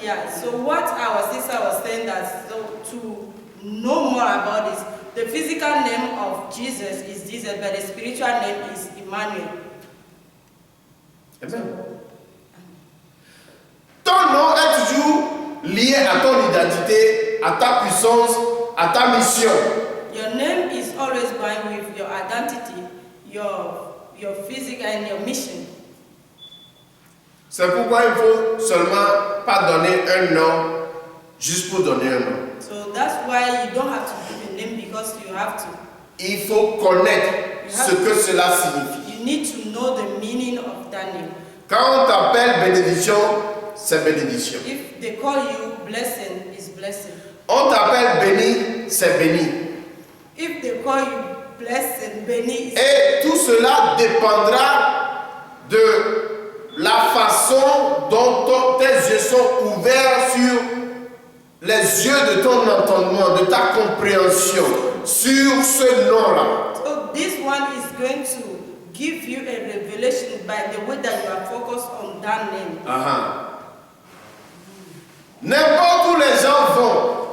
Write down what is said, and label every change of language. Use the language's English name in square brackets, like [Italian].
[English] Yeah, so what our sister was saying that to know more about this, the physical name of Jesus is Jesus, but the spiritual name is Emmanuel. Amen. [French] Ton nom est toujours lié à ton identité, à ta puissance, à ta mission. [English] Your name is always going with your identity, your physique and your mission. [French] C'est pourquoi il faut seulement pas donner un nom juste pour donner un nom. [English] So that's why you don't have to give a name because you have to. [French] Il faut connaître ce que cela signifie. [English] You need to know the meaning of that name. [French] Quand on t'appelle bénédiction, c'est bénédiction. [English] If they call you blessing, it's blessing. [French] On t'appelle béni, c'est béni. [English] If they call you blessing, Benny, it's [French] Et tout cela dépendra de la façon dont tes yeux sont ouverts sur les yeux de ton entendement, de ta compréhension sur ce nom-là. [English] so this one is going to give you a revelation by the way that you are focused on that name. [French] N'importe où les gens vont